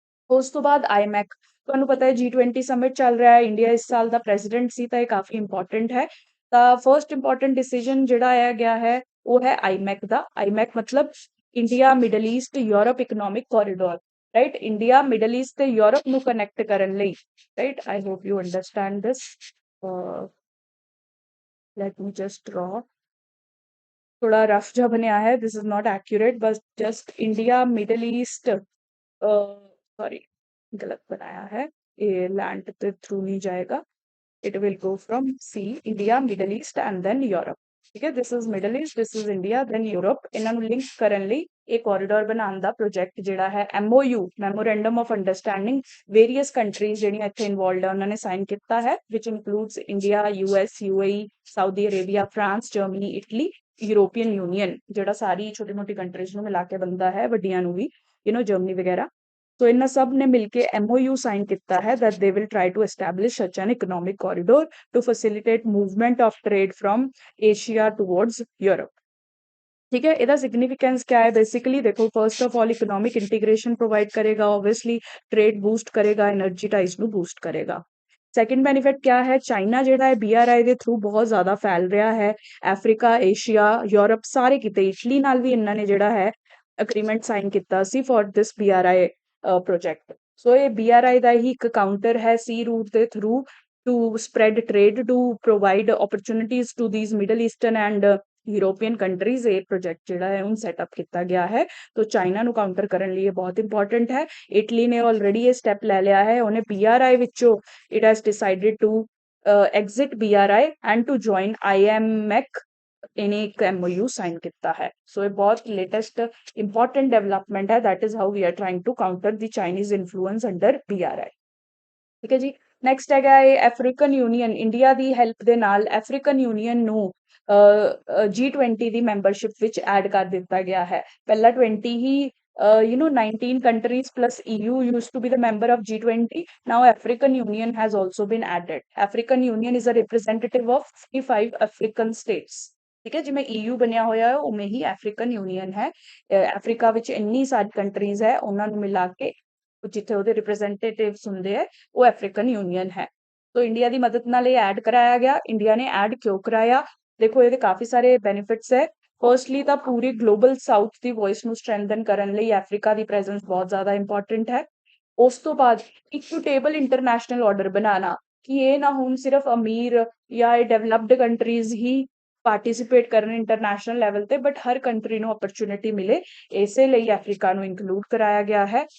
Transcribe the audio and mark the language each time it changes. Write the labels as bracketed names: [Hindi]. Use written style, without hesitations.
[Punjabi] ਉਸ ਤੋਂ ਬਾਅਦ ਆਈਮੈਕ, ਤੁਹਾਨੂੰ ਪਤਾ ਹੈ G20 ਸਮਿਟ ਚੱਲ ਰਿਹਾ ਹੈ, ਇੰਡੀਆ ਇਸ ਸਾਲ ਦਾ ਪ੍ਰੈਜ਼ੀਡੈਂਟ ਸੀ ਤਾਂ ਇਹ ਕਾਫੀ ਇੰਪੋਰਟੈਂਟ ਹੈ। ਤਾਂ ਫਰਸਟ ਇੰਪੋਰਟੈਂਟ ਡਿਸੀਜਨ ਜਿਹੜਾ ਆਇਆ ਗਿਆ ਹੈ ਉਹ ਹੈ ਆਈਮੈਕ ਦਾ। ਆਈਮੈਕ ਮਤਲਬ India middle East Europe economic corridor. Right, India middle East ਤੇ ਯੂਰਪ ਨੂੰ ਕਨੈਕਟ ਕਰਨ ਲਈ। [English] Right, I hope you understand this. Let me just draw, [Punjabi] ਥੋੜਾ ਰਫ ਜਿਹਾ ਬਣਿਆ ਹੈ, [English] this is not accurate, [Hindi] बस just India middle east, sorry गलत बनाया है, ये लैंड के थ्रू नहीं जाएगा, [English] It will go from sea, India Middle East and then Europe. [Hindi] ठीक है, [English] This is Middle East, this is India, then Europe. [Punjabi] ਇਹਨਾਂ ਨੂੰ ਲਿੰਕ ਕਰਨ ਲਈ ਇਹ ਕੋਰੀਡੋਰ ਬਣਾਉਣ ਦਾ ਪ੍ਰੋਜੈਕਟ ਜਿਹੜਾ ਹੈ MOU, [English] memorandum of understanding, [Punjabi] various countries ਜਿਹੜੀਆਂ ਇੱਥੇ ਇਨਵੋਲਡ ਆ ਉਹਨਾਂ ਨੇ ਸਾਈਨ ਕੀਤਾ ਹੈ, ਵਿਚ includes India, US, UAE, Saudi Arabia, France, Germany, Italy, European union ਜਿਹੜਾ ਸਾਰੀ ਛੋਟੀ ਮੋਟੀ ਕੰਟਰੀਜ਼ ਨੂੰ ਮਿਲਾ ਕੇ ਬਣਦਾ ਹੈ, ਵੱਡੀਆਂ ਨੂੰ ਵੀ, ਜਰਮਨੀ ਵਗੈਰਾ। ਸੋ ਇਹਨਾਂ ਸਭ ਨੇ ਮਿਲ ਕੇ MOU ਸਾਈਨ ਕੀਤਾ ਹੈ [English] that they will try to establish such an economic corridor to facilitate movement of trade from Asia towards Europe। [Hindi] ठीक है, ਇਹਦਾ सिग्निफिकेंस क्या है, बेसिकली देखो first of all economic integration provide करेगा, ऑब्वियसली ट्रेड बूस्ट करेगा, एनर्जी टाइज [Punjabi] ਨੂੰ boost ਕਰੇਗਾ। ਸੈਕੰਡ ਬੈਨੀਫਿਟ ਕਿਆ ਹੈ, ਚਾਈਨਾ ਜਿਹੜਾ ਹੈ BRI ਦੇ ਥਰੂ ਬਹੁਤ ਜ਼ਿਆਦਾ ਫੈਲ ਰਿਹਾ ਹੈ, ਅਫਰੀਕਾ, ਏਸ਼ੀਆ, ਯੂਰਪ ਸਾਰੇ ਕਿਤੇ। ਇਟਲੀ ਨਾਲ ਵੀ ਇਹਨਾਂ ਨੇ ਜਿਹੜਾ ਹੈ ਅਗਰੀਮੈਂਟ ਸਾਈਨ ਕੀਤਾ ਸੀ [English] For this BRI project. [Punjabi] ਸੋ ਇਹ BRI ਦਾ ਹੀ ਇੱਕ ਕਾਊਂਟਰ ਹੈ ਸੀ ਰੂਟ ਦੇ through [English] To spread trade, to provide opportunities to these middle eastern and European countries. [Hindi] ये प्रोजेक्ट [Punjabi] ਜਿਹੜਾ ਹੈ ਹੁਣ ਸੈਟਅਪ ਕੀਤਾ ਗਿਆ ਹੈ, तो ਚਾਈਨਾ ਨੂੰ ਕਾਊਂਟਰ ਕਰਨ ਲਈ ਇਹ ਬਹੁਤ ਇੰਪੋਰਟੈਂਟ ਹੈ। ਇਟਲੀ ਨੇ ਆਲਰੇਡੀ ਇਹ ਸਟੈਪ ਲੈ ਲਿਆ ਹੈ, ਉਹਨੇ BRI ਵਿੱਚੋਂ [English] it has decided to exit BRI and to join IMEC, [Punjabi] ਇਹਨੇ ਇੱਕ MOU ਸਾਈਨ ਕੀਤਾ ਹੈ। ਸੋ ਇਹ ਬਹੁਤ ਲੇਟੈਸਟ ਇੰਪੋਰਟੈਂਟ ਡਿਵੈਲਪਮੈਂਟ ਹੈ, [English] that is how we are trying to counter the Chinese influence under BRI। [Punjabi] ਠੀਕ ਹੈ ਜੀ, ਨੈਕਸਟ ਹੈਗਾ ਇਹ ਅਫਰੀਕਨ ਯੂਨੀਅਨ। ਇੰਡੀਆ ਦੀ ਹੈਲਪ ਦੇ ਨਾਲ ਅਫਰੀਕਨ ਯੂਨੀਅਨ ਨੂੰ G20 ਦੀ ਮੈਂਬਰਸ਼ਿਪ ਵਿੱਚ ਐਡ ਕਰ ਦਿੱਤਾ ਗਿਆ ਹੈ। ਪਹਿਲਾਂ 20 ਹੀ [English] 19 countries plus EU used to be the member of G20. Now African Union has also been added. African Union is a representative of 55 African states। [Punjabi] ਠੀਕ ਹੈ, ਜਿਵੇਂ EU ਬਣਿਆ ਹੋਇਆ ਹੈ ਉਵੇਂ ਹੀ ਅਫਰੀਕਨ ਯੂਨੀਅਨ ਹੈ। ਅਫਰੀਕਾ ਵਿੱਚ ਇੰਨੀ ਸਾਰੀ ਕੰਟਰੀਜ਼ ਹੈ, ਉਹਨਾਂ ਨੂੰ ਮਿਲਾ ਕੇ ਜਿੱਥੇ ਉਹਦੇ ਰਿਪਰੈਜ਼ੈਂਟੇਟਿਵਸ ਹੁੰਦੇ ਹੈ ਉਹ ਅਫਰੀਕਨ ਯੂਨੀਅਨ ਹੈ। [Hindi] तो इंडिया की मदद नाल ये ऐड कराया गया। इंडिया ने ऐड क्यों कराया, देखो ये काफी सारे बेनिफिट्स है। फर्स्टली तो पूरी ग्लोबल साउथ की वॉइस [Punjabi] ਨੂੰ स्ट्रेंथन ਕਰਨ ਲਈ ਅਫਰੀਕਾ ਦੀ ਪ੍ਰੈਜ਼ੈਂਸ ਬਹੁਤ ਜ਼ਿਆਦਾ ਇੰਪੋਰਟੈਂਟ ਹੈ। ਉਸ ਤੋਂ ਬਾਅਦ ਇਕੁਟੇਬਲ ਇੰਟਰਨੈਸ਼ਨਲ ਆਰਡਰ ਬਣਾਉਣਾ ਕਿ ਇਹ ਨਾ ਹੁਣ ਸਿਰਫ ਅਮੀਰ ਜਾਂ ਡਿਵੈਲਪਡ ਕੰਟਰੀਜ਼ ਹੀ ਪਾਰਟਿਸਿਪੇਟ ਕਰਨ ਇੰਟਰਨੈਸ਼ਨਲ ਲੈਵਲ ਤੇ, ਬਟ ਹਰ ਕੰਟਰੀ ਨੂੰ ਅਪਰਚੁਨਿਟੀ ਮਿਲੇ, ਇਸੇ ਲਈ ਅਫਰੀਕਾ ਨੂੰ ਇਨਕਲੂਡ ਕਰਾਇਆ ਗਿਆ ਹੈ।